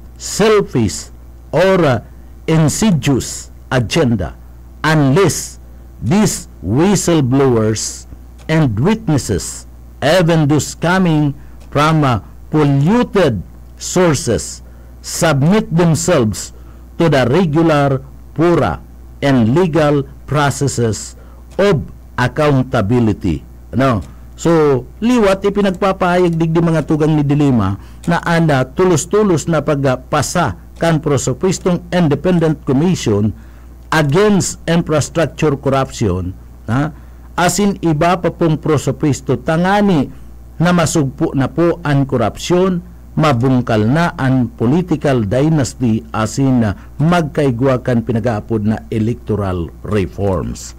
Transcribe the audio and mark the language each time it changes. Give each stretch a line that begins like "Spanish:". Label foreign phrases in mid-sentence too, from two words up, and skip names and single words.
English: selfish or insidious agenda, unless these whistleblowers and witnesses, even those coming from polluted sources, submit themselves to the regular, pura, and legal processes of accountability.
Bikol: Ano? So, liwat ipinagpapahayag digdi mga tugang ni Dilima na ana tulos-tulos na pagpasa kan prosopistong Independent Commission against infrastructure corruption, asin iba pa pong prosopisto tangani na masugpo na po ang korupsyon, mabungkal na ang
English: political dynasty,
Bikol: asin magkaigwa kan pinag-aapod na
English: electoral reforms.